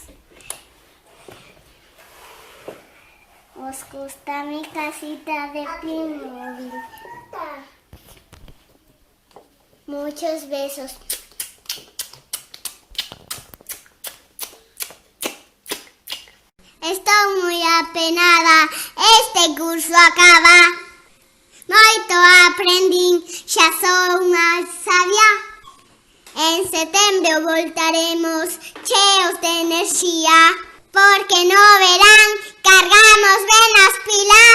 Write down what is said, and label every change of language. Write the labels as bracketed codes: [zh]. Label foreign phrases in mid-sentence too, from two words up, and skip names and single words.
[es] ¿Os gusta mi casita de Playmobil? Muchos besos. Estoy muy apenada, este curso acaba. [gl] Moito aprendín, xa sou unha sabia. En setembro voltaremos cheos de enerxía, porque no verán cargamos ben as pilas.